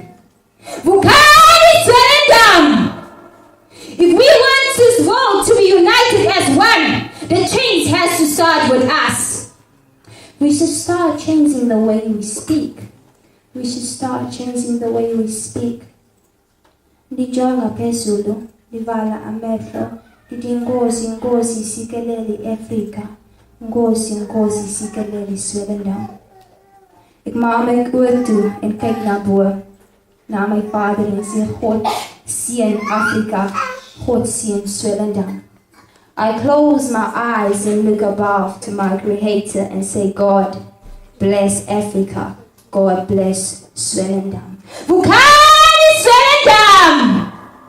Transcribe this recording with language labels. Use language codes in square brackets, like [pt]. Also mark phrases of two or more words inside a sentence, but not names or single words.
[xh] Vukani Swellendam! [en] If we want this world to be united as one, the change has to start with us. We should start changing the way we speak. We should start changing the way we speak. [xh] Ndijonga phezulu, ndivala amehlo, ndithi Nkosi, Nkosi sikeleli Afrika, Nkosi, Nkosi sikeleli Swellendam. [af] Ek maak my oor toe en kyk na bo, na my Vader en sê God seën Afrika, God seën Swellendam. [en] I close my eyes and look above to my Creator and say, God bless Africa, God bless Swellendam. [xh] Vukani Swellendam!